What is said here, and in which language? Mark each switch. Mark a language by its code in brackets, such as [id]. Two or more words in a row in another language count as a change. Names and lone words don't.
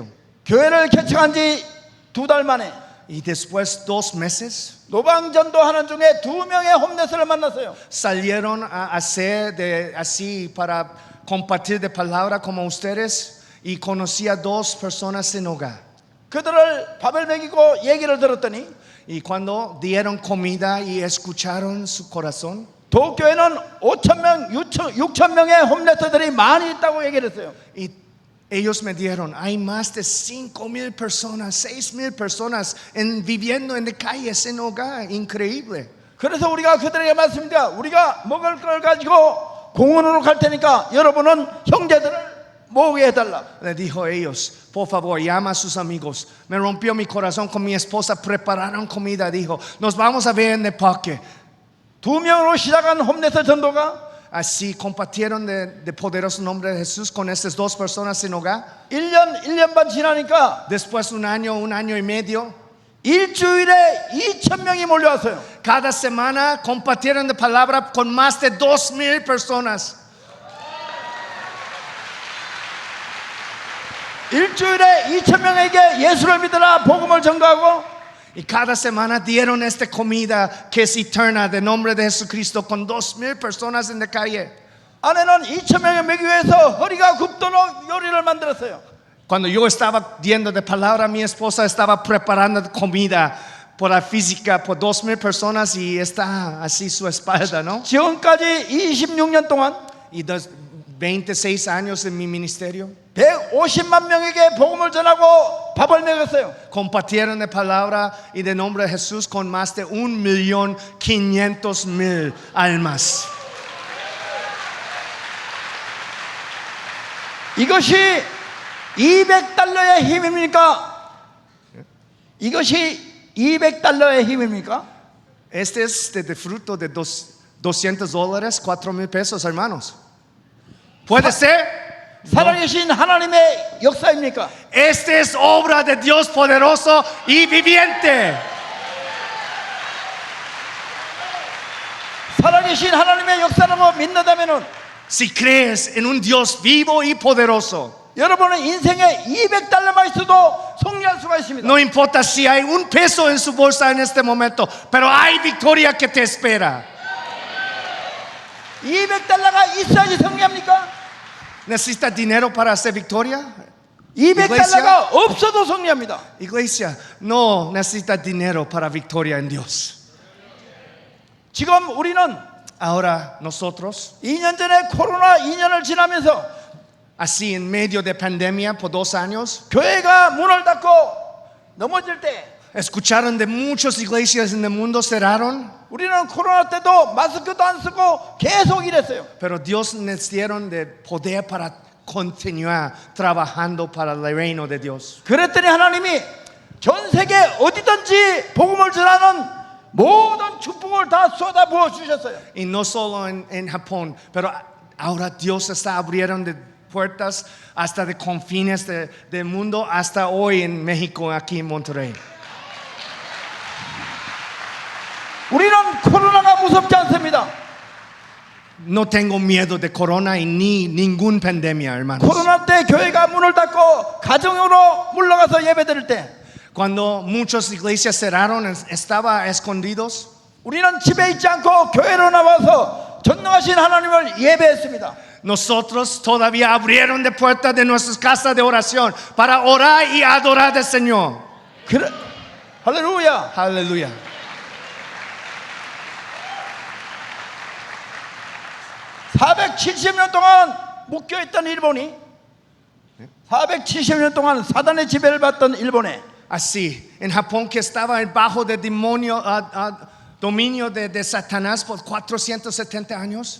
[ko] 교회를 개척한 지 2달 만에 [es] Y después 2 meses [ko] 노방전도 하는 중에 2명의 홈레스를 만났어요. [es] salieron a hacer así para compartir de palabra como ustedes y conocí a 2 personas sin hogar. [ko] 그들을 밥을 먹이고 얘기를 들었더니 [es] Y cuando dieron comida y escucharon su corazón, [ko] 도쿄에는 5,000명, 6,000명의 홈레스들이 많이 있다고 얘기를 했어요. [es] y ellos me dijeron, hay más de 5,000 personas, 6,000 personas viviendo en la calle sin hogar. Increíble. [ko] 그래서 우리가 그들에게 말씀드립니다. 우리가 먹을 걸 가지고 공원으로 갈 테니까 여러분은 형제들을 모으게 해달라. [es] Le dijo a ellos, por favor, llama a sus amigos. Me rompió mi corazón con mi esposa, prepararon comida. Dijo, nos vamos a ver en el parque. [ko] 2명으로 시작한 홈레스 전도가 [es] Así compartieron de poderoso nombre de Jesús con estas dos personas sin hogar. [ko] 1년 반 지나니까 [es] Después un año y medio, [ko] 일주일에 2,000명이 몰려왔어요. [es] cada semana compartieron de palabra con más de 2,000 personas. [ko] 일주일에 2,000명에게 예수를 믿으라 복음을 전가하고 [es] Y cada semana dieron esta comida que es eterna de nombre de Jesucristo con 2,000 personas en la calle. [ko] 아내는 2,000명을 먹기 위해서 허리가 굽도록 요리를 만들었어요. [es] Cuando yo estaba diendo de palabra, mi esposa estaba preparando comida por la física por 2,000 personas y está así su espalda, ¿no? [ko] 지금까지 26년 동안 [es] Y 26 años en mi ministerio. [ko] 150만 명에게 복음을 전하고 밥을 먹였어요. [es] Compartieron de palabra y de nombre de Jesús con más de 1,500,000 almas. [ko] 이것이 200달러의 힘입니까? 이것이 200달러의 힘입니까? [es] Este es de fruto de $200, 4,000 pesos, hermanos. ¿Puede ser? [ko] 살아계신 하나님의 역사입니까? [es] Esta es obra de Dios poderoso y viviente. [ko] 살아계신 하나님의 역사라고 믿는다면은 [es] Si crees en un Dios vivo y poderoso, [ko] 여러분의 인생에 200달러만 있어도 승리할 수가 있습니다. [es] no importa si hay un peso en su bolsa en este momento, pero hay victoria que te espera. [ko] 200달러가 있어야지 승리합니까? [es] ¿Necesitas dinero para hacer victoria? [ko] 200달러가 없어도 승리합니다. [es] Iglesia, no necesitas dinero para victoria en Dios. [ko] 지금 우리는 [es] Ahora nosotros, [ko] 2년 전에 코로나 2년을 지나면서 [es] así en medio de pandemia por 2 años, [ko] 교회가 문을 닫고 넘어질 때 [es] escucharon de muchas iglesias en el mundo cerraron, [ko] 우리는 코로나 때도 마스크도 안 쓰고 계속 일했어요. [es] pero Dios nos dieron de poder para continuar trabajando para el reino de Dios. [ko] 그랬더니 하나님이 전 세계 어디든지 복음을 전하는 모든 축복을 다 쏟아부어 주셨어요. [es] Y no solo en Japón, pero ahora Dios está abriendo de puertas hasta de confines del mundo, hasta hoy en México, aquí en Monterrey. [ko] 우리는 코로나가 무섭지 않습니다. [es] No tengo miedo de corona y ni ninguna pandemia, hermanos. [ko] 코로나 때 교회가 문을 닫고 가정으로 물러가서 예배드릴 때 [es] Cuando muchas iglesias cerraron, estaba escondidos. [ko] 우리는 집에 있지 않고 교회로 나와서 전능하신 하나님을 예배했습니다. [es] Nosotros todavía abrieron de puertas de nuestras casas de oración para orar y adorar al Señor. [ko] 그래, 할렐루야. [es] Aleluya. [ko] (470년) 동안 묶여있던 일본이 470년 동안 사단의 지배를 받던 일본에 [es] Así, en Japón que estaba bajo de demonio, dominio de Satanás por 470 años.